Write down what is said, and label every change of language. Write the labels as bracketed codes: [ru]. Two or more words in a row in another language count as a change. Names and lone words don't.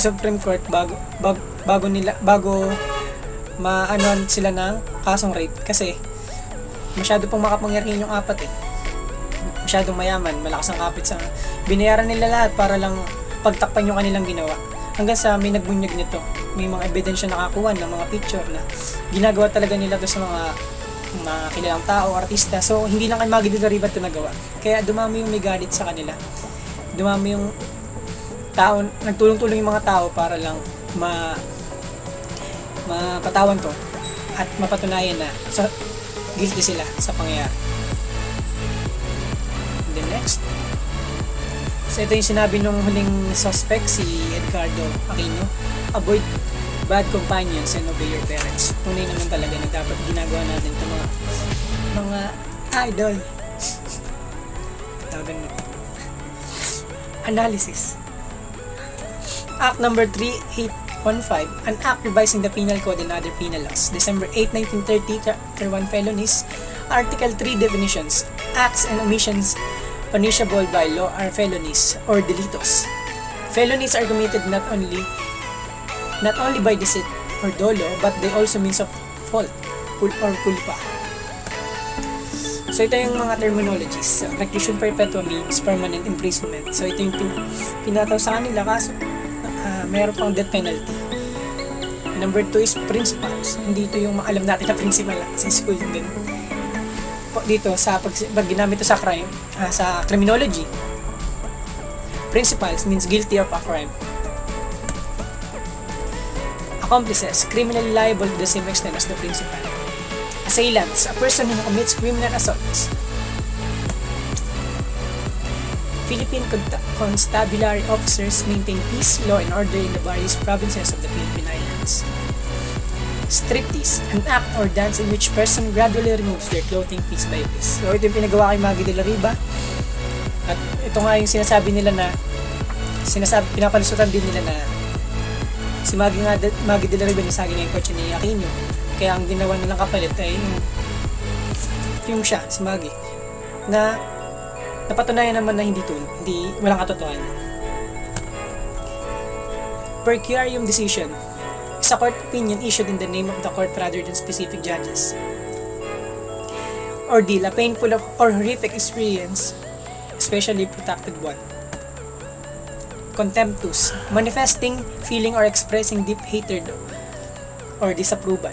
[tl] Supreme Court bago maanuan sila ng kasong rape kasi masyado pong makapangyarihan yung apat masyadong mayaman, malakas ang kapit sa binayaran nila lahat para lang pagtakpan yung kanilang ginawa hanggang sa may nagbunyag nito, may mga ebidensya nakakuha ng mga picture na ginagawa talaga nila to sa mga kilalang tao, artista. So hindi lang kay Maggie de la Riva ito nagawa, kaya dumami yung may galit sa kanila, dumami yung tao, nagtulong-tulong yung mga tao para lang mapatawan to at mapatunayan na guilty sila sa pangyayari. [en] And then next, [tl] so ito yung sinabi nung huling suspect, si Edgardo Aquino: [en] avoid bad companions and obey your parents. [tl] Tunay naman talaga na dapat ginagawa natin ito mga idol. Tawagan mo. [en] Analysis. Act number 3815, an act revising the penal code and other penal laws. December 8, 1930, Chapter 1 felonies. Article 3 definitions. Acts and omissions punishable by law are felonies or delitos. Felonies are committed not only by deceit or dolo, but they also means of fault or culpa. [tl] So ito yung mga terminologies. [es] Reclusion perpetua [en] means permanent imprisonment. [tl] So ito yung pinataw sa kanila kaso meron pang [en] death penalty. Number 2 is principles. [tl] Hindi ito yung alam natin na principal sa school yung ganun. Dito sa pag ginamit ito sa crime, sa criminology, [en] principles means guilty of a crime. Accomplices, criminally liable to the same extent as the principal. Assailants, a person who commits criminal assaults. Philippine constabulary officers maintain peace, law, and order in the various provinces of the Philippine Islands. Striptease, an act or dance in which person gradually removes their clothing piece by piece. [tl] So ito yung pinagawa kay Maggie de la Riva. At ito nga yung sinasabi nila na pinapalusutan din nila na si Maggie de la Riva nisagi na yung kotse ni Aquino. Kaya ang ginawa nilang kapalit ay yung siya, si Maggie, na napatunayan naman na walang katotohanan. [la] Per curiam [en] decision is a court opinion issued in the name of the court rather than specific judges. Ordeal, a painful or horrific experience, especially protracted one. Contemptus, manifesting, feeling, or expressing deep hatred or disapproval.